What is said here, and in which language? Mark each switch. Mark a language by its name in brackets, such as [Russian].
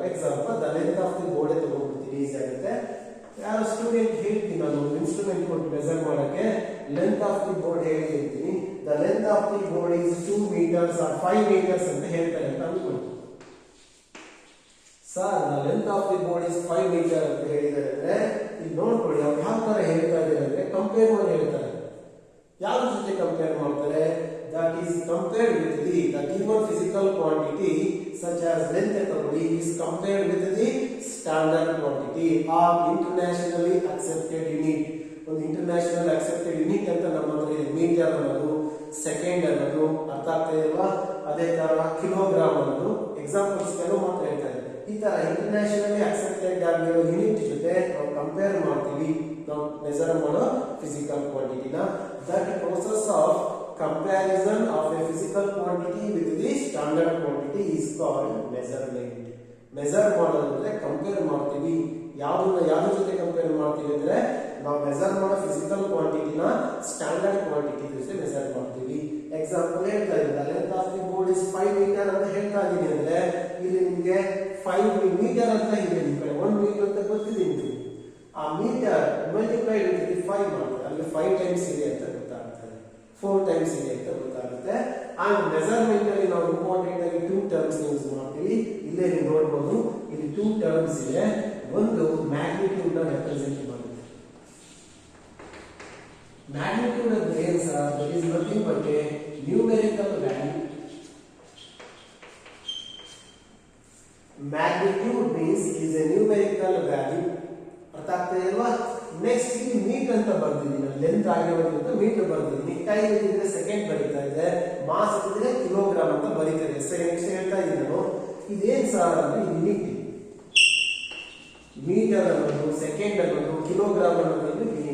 [Kannada] Example [English] the length of the board [Kannada] ತಗೊಂಡ್ಬಿಡ್ತೀನಿ, easy ಆಗುತ್ತೆ. ಯಾರು student ಹೇಳ್ತೀನಿ ನಾನು ಇನ್ಸ್ಟ್ರೂಮೆಂಟ್ ಕೊಟ್ಟು ಮೆಜರ್ ಮಾಡಕ್ಕೆ ಲೆಂತ್ ಆಫ್ ದಿ ಬೋರ್ಡ್ ಹೇಳಿ ಹೇಳ್ತೀನಿ. [English] the length of the board is 2 meters or 5 meters [Kannada] ಅಂತ ಹೇಳ್ತಾರೆ ಅಂತ ಅನ್ಕೊಳ್ಳಿ. Sir [English] the length of the board is 5 meter [Kannada] ಅಂತ ಹೇಳಿದ್ದಾರೆ ಅಂದ್ರೆ ಇಲ್ಲಿ ನೋಡ್ಕೊಳ್ಳಿ ಅವ್ರು ಯಾವ ತರ ಹೇಳ್ತಾ ಇದ್ದಾರೆ ಅಂದ್ರೆ ಕಂಪೇರ್ ಮಾಡಿ ಹೇಳ್ತಾರೆ. ಯಾವ ಜೊತೆ ಕಂಪೇರ್ ಮಾಡ್ತಾರೆ? [English] that is compared with the given physical quantity such as length [Kannada] ತಗೊಳ್ಳಿ [English] is compared with the standard quantity or internationally accepted unit. [Kannada] ಒಂದು ಇಂಟರ್ನ್ಯಾಷನಲ್ ಅಕ್ಸೆಪ್ಟೆಡ್ ಯೂನಿಟ್ ಅಂತ ನಮ್ಮ ಹತ್ರ ಇದೆ. ಮೀಟರ್ ಅನ್ನೋದು, ಸೆಕೆಂಡ್ ಅನ್ನೋದು, ಅರ್ಥ ಆಗ್ತಾ ಇದೆಯಲ್ವಾ? ಅದೇ ತರ ಕಿಲೋಗ್ರಾಮ್ ಅನ್ನೋದು. ಎಕ್ಸಾಂಪಲ್ಸ್ ಕೆಲವು ಮಾತ್ರ ಹೇಳ್ತಾರೆ. ಈ ತರ ಇಂಟರ್ನ್ಯಾಷನಲಿ ಅಕ್ಸೆಪ್ಟೆಡ್ ಆಗಿರೋ ಯೂನಿಟ್ ಜೊತೆ ನಾವು ಕಂಪೇರ್ ಮಾಡ್ತೀವಿ, ನಾವು ಮೆಜರ್ ಮಾಡೋ physical ಕ್ವಾಂಟಿಟಿನ. [English] That process of comparison of a physical quantity with the standard quantity is called measurement. [Kannada] Measure ಮಾಡೋದಂದ್ರೆ ಕಂಪೇರ್ ಮಾಡ್ತೀವಿ. ಯಾವ್ದ್ರ ಜೊತೆ ಕಂಪೇರ್ ಮಾಡ್ತೀವಿ ಅಂದ್ರೆ ನಾವು ಮೆಜರ್ ಮಾಡೋ ಫಿಸಿಕಲ್ ಕ್ವಾಂಟಿಟಿನ ಸ್ಟ್ಯಾಂಡರ್ಡ್ ಕ್ವಾಂಟಿಟಿ ಜೊತೆ ಮೆಜರ್ ಮಾಡ್ತೀವಿ. ಎಕ್ಸಾಂಪಲ್ ಹೇಳ್ತಾ ಇದ್ದೀನಿ, [English] length of the board is 5 meter [Kannada] ಅಂತ ಹೇಳ್ತಾ ಇದೀನಿ ಅಂದ್ರೆ ಇಲ್ಲಿ ನಿಮಗೆ 5 meter ಅಂತ ಇದೆ. ನಿಮ್ಮ ಕಡೆ 1 meter ಅಂತ ಗೊತ್ತಿದೆ ನಿಮಗೆ. ಆ ಮೀಟರ್ ಮಲ್ಟಿಪ್ಲೈಡ್ ವಿತ್ 5 ಮಾಡ್ತಾರೆ, ಅಲ್ಲಿ 5 times ಇದೆ ಅಂತ ಗೊತ್ತಾಗ್ತದೆ, 4 times ಇದೆ ಅಂತ ಗೊತ್ತಾಗುತ್ತೆ. ಅಂಡ್ ಮೆಜರ್ಮೆಂಟ್ ಅಲ್ಲಿ ನಾವು ಇಂಪಾರ್ಟೆಂಟ್ ಆಗಿ 2 terms ಯೂಸ್ ಮಾಡ್ತೀವಿ. ಇಲ್ಲೇ ನೀವು ನೋಡಬಹುದು, ಇಲ್ಲಿ 2 terms ಇದೆ. ಒಂದು ಮ್ಯಾಗ್ನಿಟ್ಯೂಡ್ ನ ರೆಪ್ರೆಸೆಂಟ್ ಮಾಡುತ್ತೆ. [English] magnitude [Kannada] ಅಂದ್ರೆ ಏನು sir? [English] That is nothing but a numerical value. Magnitude means is a numerical value. [Kannada] ಅರ್ಥ ಆಗ್ತದೆ ಅಲ್ವಾ? ನೆಕ್ಸ್ಟ್ ಇಲ್ಲಿ ಮೀಟರ್ ಅಂತ ಬರ್ದಿದ್ದೀನಿ, ಲೆಂತ್ ಆಗಿರೋದ್ರಿಂದ ಮೀಟರ್ ಬರ್ದಿದ್ದೀನಿ. ಟೈಮ್ ಇದ್ರೆ ಸೆಕೆಂಡ್ ಬರೀತಾ ಇದೆ, ಮಾಸ್ ಇದ್ರೆ ಕಿಲೋಗ್ರಾಮ್ ಅಂತ ಬರೀತಾ ಇದೆ. ನೆಕ್ಸ್ಟ್ ಹೇಳ್ತಾ ಇದ್ದೀನಿ ನಾನು, ಇದೇನ್ ಸರ್ ಅಂದ್ರೆ ಯೂನಿಟ್. ಮೀಟರ್ ಅನ್ನೋದು, ಸೆಕೆಂಡ್ ಅನ್ನೋದು, ಕಿಲೋಗ್ರಾಮ್ ಅನ್ನೋದು ಯೂನಿಟ್.